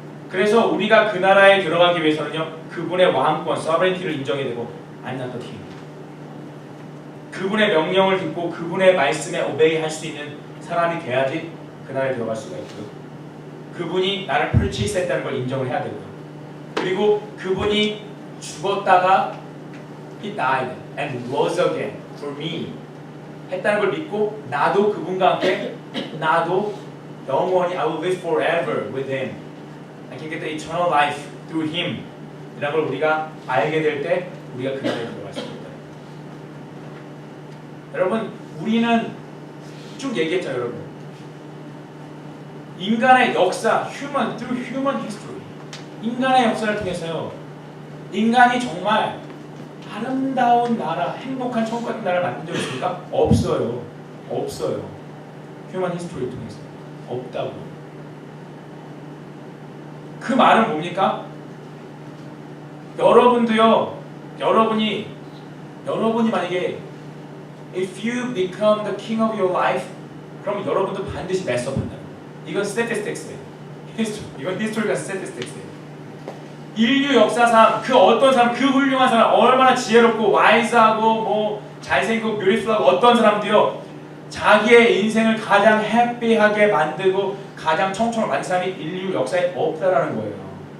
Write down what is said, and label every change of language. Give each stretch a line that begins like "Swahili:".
Korean: 그래서 우리가 그 나라에 들어가기 위해서는요, 그분의 왕권, sovereignty를 인정해야 되고
English: I'm not the king.
Korean: 그분의 명령을 듣고 그분의 말씀에 obey 할 수 있는 사람이 돼야지 그 나라에 들어갈 수가 있고요. 그분이 나를 purchase했다는 걸 인정을 해야 되고요. 그리고 그분이 죽었다가
English: He died and rose again for me
Korean: 했다는 걸 믿고 나도 그분과 함께, 나도 영원히
English: I will live forever with Him. I can get the eternal life through Him.
Korean: 이런 걸 우리가 알게 될 때 우리가 그 나라에 들어갈 수 있다. 여러분, 우리는 쭉 얘기했죠, 여러분. 인간의 역사,
English: through human history.
Korean: 인간의 역사를 통해서요, 인간이 정말 아름다운 나라, 행복한 천국 같은 나라를 만든 적 있습니까? 없어요. 없어요. 휴먼 히스토리를 통해서 없다고. 그 말은 뭡니까? 여러분도요. 여러분이 만약에
English: if you become the king of your life,
Korean: 그럼 여러분도 반드시 mess up 한다. 이건 statistics예요. 이건 히스토리가 statistics예요. 인류 역사상 그 어떤 사람, 그 훌륭한 사람, 얼마나 지혜롭고 와이즈하고 뭐 잘생기고 뷰티풀하고 어떤 사람도요 자기의 인생을 가장 해피하게 만들고 가장 청청을 만든 사람이 인류 역사에 없다라는 거예요.